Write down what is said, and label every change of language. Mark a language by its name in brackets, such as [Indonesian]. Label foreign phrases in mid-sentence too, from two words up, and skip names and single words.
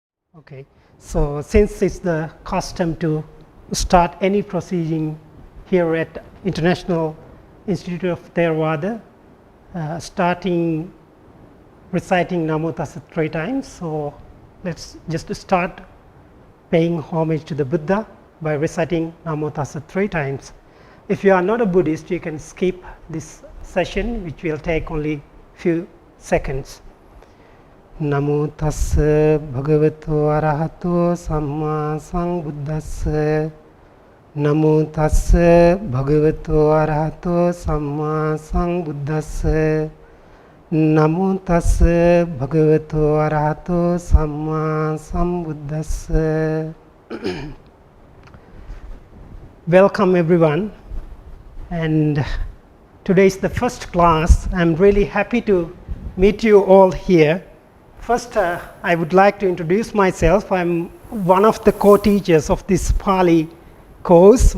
[English] Okay, so since it's the custom to start any proceeding here at International Institute of Theravada, starting reciting [Pali] Namo Tassa [English] 3 times. So let's just start paying homage to the Buddha by reciting [Pali] Namo Tassa [English] 3 times. If you are not a Buddhist, you can skip this session, which will take only few seconds. [Pali] Namo Tassa Bhagavato Arahato Samma Sambuddhassa. Namo Tassa Bhagavato Arahato Samma Sambuddhassa. Namo Tassa Bhagavato Arahato Samma Sambuddhassa. [English] Welcome everyone, and today is the first class. I'm really happy to meet you all here. First, I would like to introduce myself. I'm one of the co-teachers of this Pāli course.